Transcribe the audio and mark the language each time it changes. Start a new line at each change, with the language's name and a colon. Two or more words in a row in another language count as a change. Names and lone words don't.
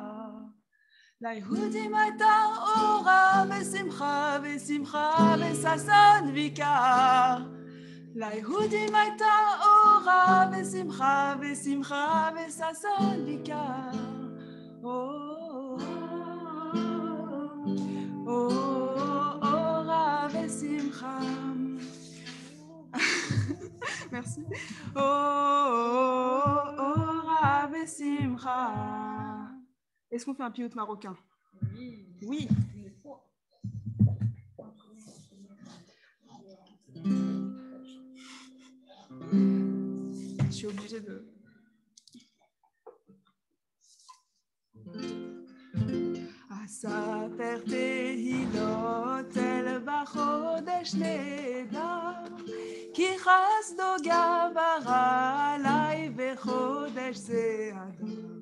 Hebrew: ליהודים הייתה אורה ושמחה, ושמחה וששון ויקר. ליהודים הייתה אורה ושמחה, ושמחה וששון ויקר. אורה ושמחה. Merci. אורה בשמחה.
French: Est-ce qu'on fait un piout marocain? Oui. Je suis obligée de...
Hebrew: אספר תהילות אל בחודש נהדר, כי חסדו גבר עליי בחודש זה אדר.